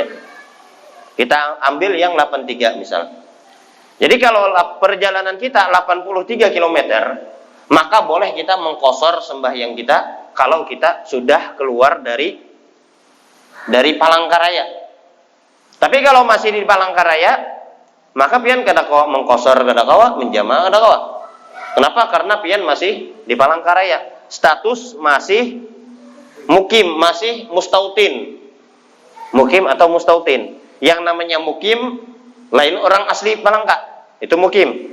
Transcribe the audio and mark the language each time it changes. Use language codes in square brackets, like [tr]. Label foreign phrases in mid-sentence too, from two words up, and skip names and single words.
[id] Kita ambil yang 83 misal. Jadi kalau perjalanan kita 83 km, maka boleh kita mengqashar sembahyang kita kalau kita sudah keluar dari Palangkaraya. Tapi kalau masih di Palangkaraya, [bjn] maka pian kada kawa mengqashar kada kawa, menjama kada kawa. Kenapa? [id] Karena pian masih di Palangkaraya. Status masih mukim, masih mustautin. Mukim atau mustautin. Yang namanya mukim lain orang asli Palangka, itu mukim.